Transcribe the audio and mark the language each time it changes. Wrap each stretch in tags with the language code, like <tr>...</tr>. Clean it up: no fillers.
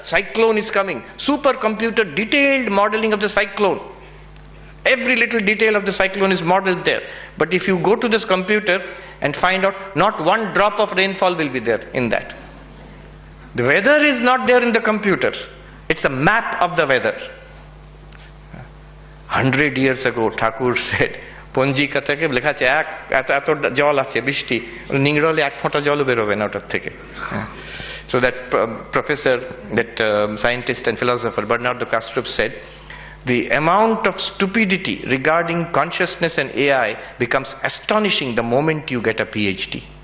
<en>Cyclone is coming. Supercomputer, detailed modeling of the cyclone. Every little detail of the cyclone is modeled there. But if you go to this computer and find out, not one drop of rainfall will be there in that. The weather is not there in the computer. It's a map of the weather. 100 years ago, Thakur said,</en> <bn>Ponjika থেকে লেখা আছে এত জল আছে বৃষ্টি নিংড়লে এক ফোঁটা জল বেরোবে না ওটার থেকে.</bn> <en>So that professor, that scientist and philosopher Bernardo Castro said, the amount of stupidity regarding consciousness and AI becomes astonishing the moment you get a PhD.</en>